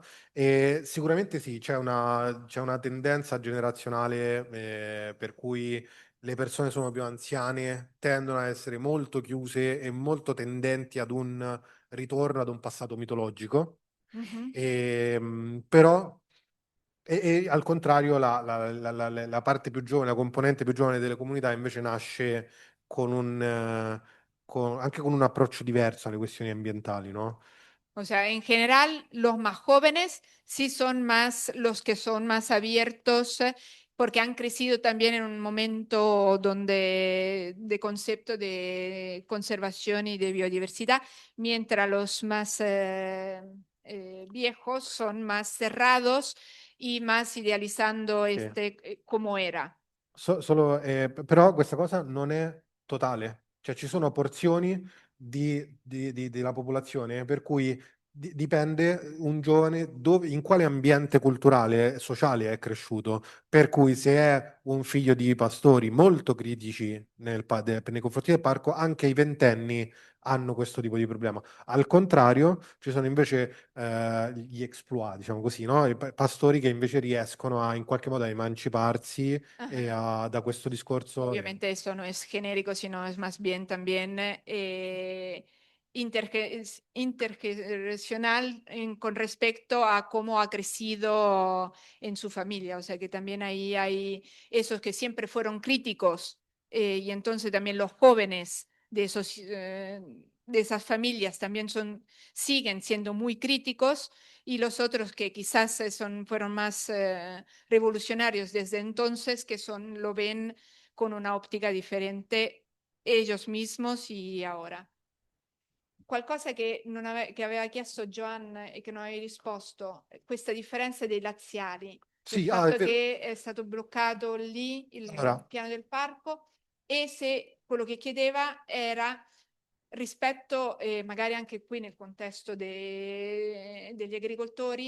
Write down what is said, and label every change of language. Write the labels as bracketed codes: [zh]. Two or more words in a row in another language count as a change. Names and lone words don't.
[it] Sicuramente sì, c'è una tendenza generazionale per cui le persone sono più anziane, tendono a essere molto chiuse e molto tendenti ad un ritorno ad un passato mitologico. Però e al contrario la parte più giovane, la componente più giovane delle comunità invece nasce anche con un approccio diverso alle questioni ambientali, no? [es] O sea, en general, los más jóvenes sí son más los que son más abiertos porque han crecido también en un momento donde de concepto de conservación y de biodiversidad, mientras los más viejos son más cerrados y más idealizando como era. [it] Però questa cosa non è totale, cioè ci sono porzioni della popolazione, per cui dipende un giovane in quale ambiente culturale e sociale è cresciuto. Per cui se è un figlio di pastori molto critici nei confronti del parco, anche i ventenni hanno questo tipo di problema. Al contrario, ci sono invece gli exploit, diciamo così, no? I pastori che invece riescono in qualche modo a emanciparsi da questo discorso. [es] Obviamente eso no es genérico, sino es más bien también intergeneracional con respecto a cómo ha crecido en su familia. O sea que también ahí hay esos que siempre fueron críticos y entonces también los jóvenes de de esas familias también siguen siendo muy críticos y los otros que quizás fueron más revolucionarios desde entonces, que lo ven con una óptica differente ellos mismos y ahora. [it] Qualcosa che aveva chiesto Joan e che non avevi risposto, questa differenza dei laziali, del Sì, è fatto vero. che è stato bloccato lì il Allora. piano del parco e se quello che chiedeva era rispetto, magari anche qui nel contesto degli agricoltori,